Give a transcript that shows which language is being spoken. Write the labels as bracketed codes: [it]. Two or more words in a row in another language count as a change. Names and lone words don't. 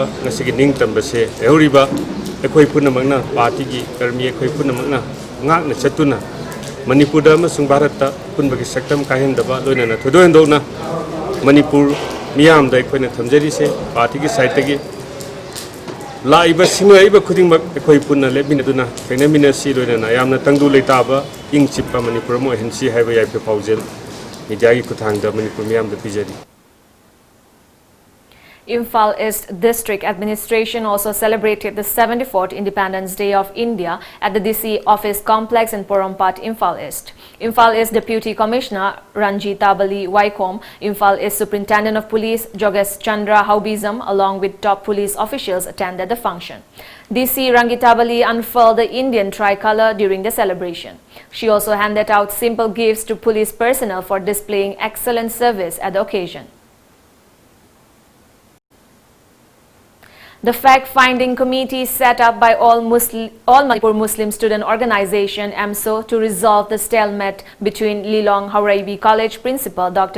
[mni] ngasigi ning tamba se euriba ekhoi punamakna party ki karmi ekhoi punamakna ngakna chatuna Manipur da masung Bharat ta punbagi saktam kahendaba loinana thodo hendona Manipur miyam da ekhoina thamjari se party ki side tagi laiba singai khuding mak ekhoi punna lebina duna thainamina si loinana yamna tangdu leitaba ing chippa Manipur mo hensi haiba yai pe paujel media gi kuthang da Manipur miyam da pijari [en] Imphal East District Administration also celebrated the 74th Independence Day of India at the DC Office Complex in Porompat, Imphal East. Imphal East Deputy Commissioner Ranjitabali Waikom, Imphal East Superintendent of Police Jogesh Chandra Haubizam along with top police officials attended the function. DC Rangitabali unfurled the Indian tricolour during the celebration. She also handed out simple gifts to police personnel for displaying excellent service at the occasion. The fact-finding committee set up by All Manipur Muslim Student Organization (AMSO) to resolve the stalemate between Lilong Hauraibi College Principal Dr.